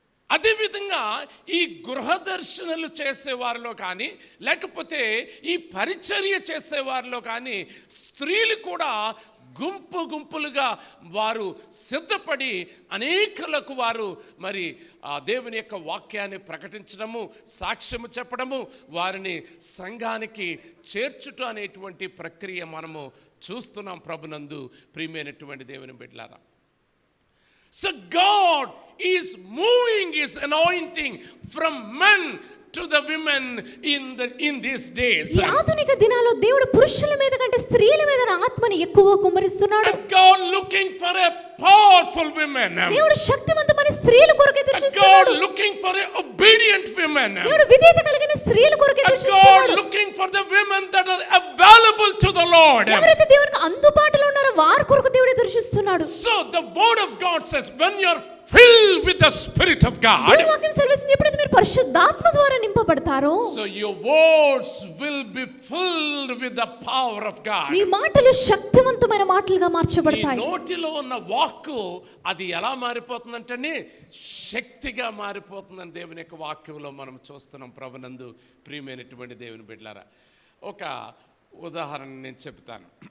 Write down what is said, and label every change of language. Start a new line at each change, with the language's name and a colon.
Telugu: అదేవిధంగా ఈ గృహ దర్శనలు చేసేవారిలో కానీ, లేకపోతే ఈ పరిచర్య చేసేవారిలో కానీ స్త్రీలు కూడా గుంపు గుంపులుగా వారు సిద్ధపడి అనేకులకు వారు మరి ఆ దేవుని యొక్క వాక్యాన్ని ప్రకటించడము, సాక్ష్యము చెప్పడము, వారిని సంఘానికి చేర్చుట అనేటువంటి ప్రక్రియ మనము చూస్తున్నాం ప్రభునందు ప్రియమైనటువంటి దేవుని బిడ్డలారా.
English: So God is moving his anointing from men to the women in these days.
Telugu: ఈ ఆధునిక దినాల్లో దేవుడు పురుషుల మీద కంటే స్త్రీల మీద ఆత్మని ఎక్కువగా కుమ్మరిస్తున్నాడు.
English: And God looking for a powerful women.
Telugu: దేవుడు శక్తివంతమైన స్త్రీల కొరకు ఎదురుచూస్తున్నాడు.
English: God looking for a obedient women.
Telugu: దేవుడు విధేయత కలిగిన స్త్రీల కొరకు ఎదురుచూస్తున్నాడు.
English: God looking for the women that are available to the Lord.
Telugu: ఎవరైతే దేవునికి అందుబాటులో ఉన్నారో వారి కొరకు దేవుడు ఎదురుచూస్తున్నాడు.
English: So the word of God says, when you are filled with the Spirit of God,
Telugu: దేవుని వాక్యం సెలవిస్తుంది, ఎప్పుడైతే మీరు పరిశుద్ధాత్మ ద్వారా నింపబడతారో,
English: so your words will be filled with the power of God.
Telugu: మీ మాటలు శక్తివంతమైన మాటలుగా ఈ మార్చబడతాయి. నోటిలో ఉన్న వాక్కు అది ఎలా మారిపోతుందంటే శక్తిగా మారిపోతుందని దేవుని యొక్క వాక్యంలో మనం చూస్తున్నాం ప్రభునందు ప్రియమైనటువంటి దేవుని బిడ్డలారా. ఒక ఉదాహరణ నేను చెప్తాను.